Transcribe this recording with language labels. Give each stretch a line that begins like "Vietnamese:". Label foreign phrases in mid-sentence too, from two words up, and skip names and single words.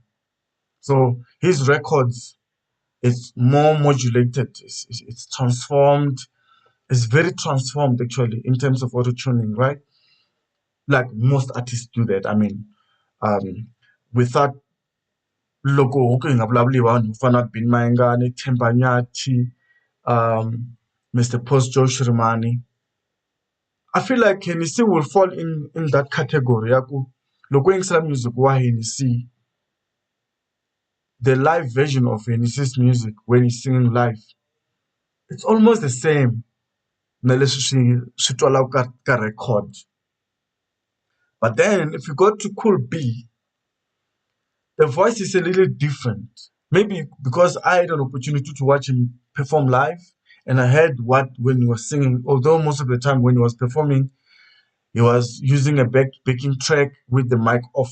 English: So his records is more modulated, it's transformed, it's very transformed actually in terms of auto tuning, right? Like most artists do that. I mean, without
Tsonga: loko hi nga vulavuli vanhu vo fana Bin Mayengani, Themba Nyathi, Mr. Post Joe Shirimani.
English: I feel like Henny C will fall in that category.
Tsonga: Yaku, loko yingisela music wa
English: Henny C, the live version of Henny C's music when he's singing live, it's almost the same.
Tsonga: Na leswi swi twalaka ka record.
English: But then if you go to Cool B, the voice is a little different. Maybe because I had an opportunity to watch him perform live, and I heard what when he was singing. Although most of the time when he was performing, he was using a backing track with the mic off.